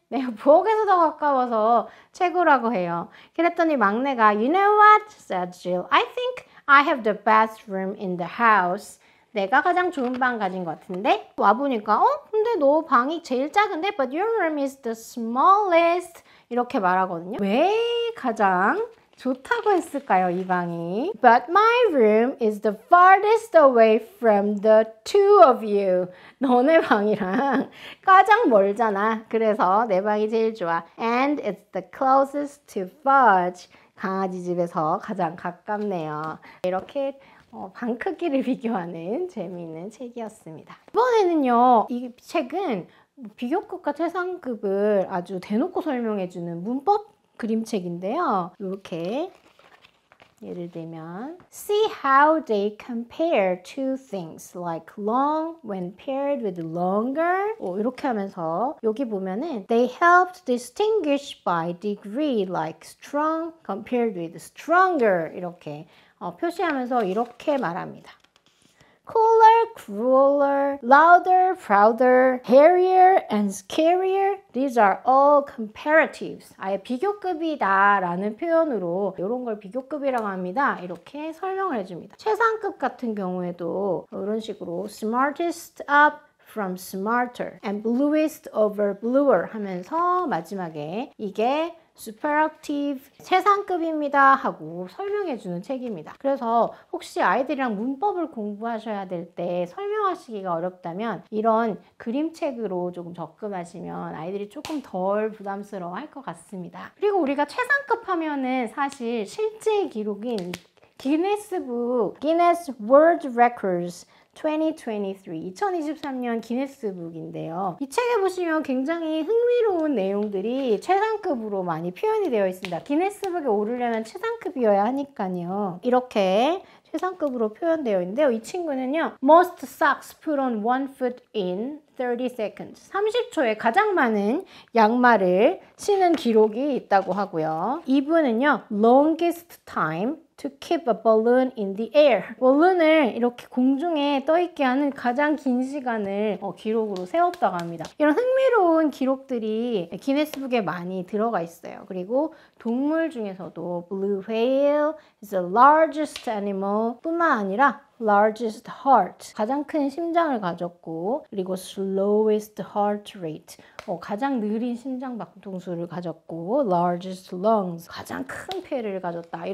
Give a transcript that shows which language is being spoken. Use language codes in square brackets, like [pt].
[ko] 내가 부엌에서 더 가까워서 최고라고 해요. 그랬더니 막내가 [en] You know what? said Jill. I think I have the bathroom in the house. [ko] 내가 가장 좋은 방 가진 것 같은데? 와보니까 근데 너 방이 제일 작은데? [en] But your room is the smallest. [ko] 이렇게 말하거든요. 왜 가장 좋다고 했을까요, 이 방이? [en] But my room is the farthest away from the two of you. [ko] 너네 방이랑 가장 멀잖아. 그래서 내 방이 제일 좋아. [en] And it's the closest to Fudge. [ko] 강아지 집에서 가장 가깝네요. 이렇게 방 크기를 비교하는 재미있는 책이었습니다. 이번에는요, 이 책은 비교급과 최상급을 아주 대놓고 설명해주는 문법 그림책인데요. 이렇게 예를 들면 [en] See how they compare two things like long when paired with longer [ko] 이렇게 하면서 여기 보면은 [en] They helped distinguish by degree like strong compared with stronger [ko] 이렇게 표시하면서 이렇게 말합니다. [en] Cooler, crueler, louder, prouder, hairier, and scarier. These are all comparatives. [ko] 아예 비교급이다 라는 표현으로 이런 걸 비교급이라고 합니다. 이렇게 설명을 해줍니다. 최상급 같은 경우에도 이런 식으로 [en] smartest up from smarter and bluest over bluer [ko] 하면서 마지막에 이게 superlative 최상급입니다 하고 설명해주는 책입니다. 그래서 혹시 아이들이랑 문법을 공부하셔야 될 때 설명하시기가 어렵다면 이런 그림책으로 조금 접근하시면 아이들이 조금 덜 부담스러워 할 것 같습니다. 그리고 우리가 최상급 하면은 사실 실제 기록인 기네스북, Guinness World Records 2023년 기네스북인데요. 이 책에 보시면 굉장히 흥미로운 내용들이 최상급으로 많이 표현이 되어 있습니다. 기네스북에 오르려면 최상급이어야 하니까요. 이렇게 최상급으로 표현되어 있는데요. 이 친구는요. [en] Most socks put on one foot in 30 seconds. [ko] 30초에 가장 많은 양말을 신은 기록이 있다고 하고요. 이분은요. [en] Longest time to keep a balloon in the air. [ko] balloon을 이렇게 공중에 떠있게 하는 가장 긴 시간을 기록으로 세웠다고 합니다. 이런 흥미로운 기록들이 기네스북에 많이 들어가 있어요. 그리고 동물 중에서도 [en] blue whale is the largest animal [ko] 뿐만 아니라 [en] largest heart, [ko] 가장 큰 심장을 가졌고 그리고 [en] slowest heart rate, [ko] 가장 느린 심장 박동수를 가졌고 [en] largest lungs, [ko] 가장 큰 폐를 가졌다.